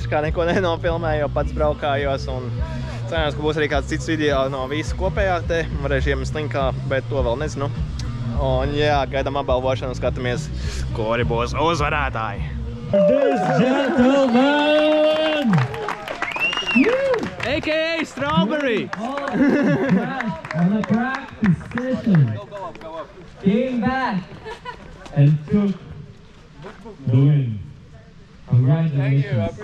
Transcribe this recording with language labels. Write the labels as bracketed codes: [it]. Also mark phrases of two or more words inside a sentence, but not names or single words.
[lv] kā neko nenofilmēju, jo pats braukājos un cerams, ka būs arī kāds cits video no visu kopējā te. Varēšu iemest linkā, bet to vēl nezinu. Un jā, gaidām apbalvošanu, skatāmies, kuri būs uzvarētāji. [en] Gentlemen! A.K.A. Strawberry! On a practice session, came back and took the win. Congratulations.